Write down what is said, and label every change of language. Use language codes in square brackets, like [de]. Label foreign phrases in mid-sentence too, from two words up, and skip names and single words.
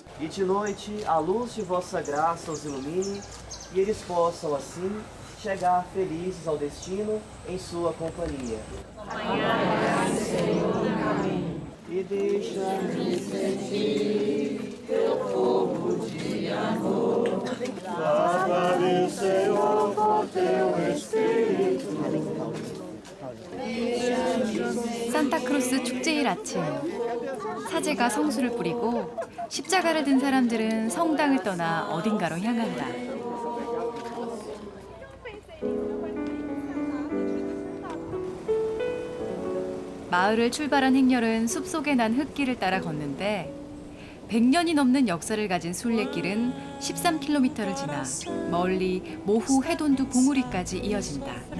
[pt] E de noite a luz de vossa graça os ilumine, e eles possam assim chegar felizes ao destino em sua companhia. E deixa-me sentir teu fogo de amor. Lava-me, Senhor, com teu Espírito. [ko] 산타크루스 축제일 아침, 사제가 성수를 뿌리고 십자가를 든 사람들은 성당을 떠나 어딘가로 향한다. 마을을 출발한 행렬은 숲속에 난 흙길을 따라 걷는데 100년이 넘는 역사를 가진 순례길은 13km를 지나 멀리 모후 해돈두 봉우리까지 이어진다.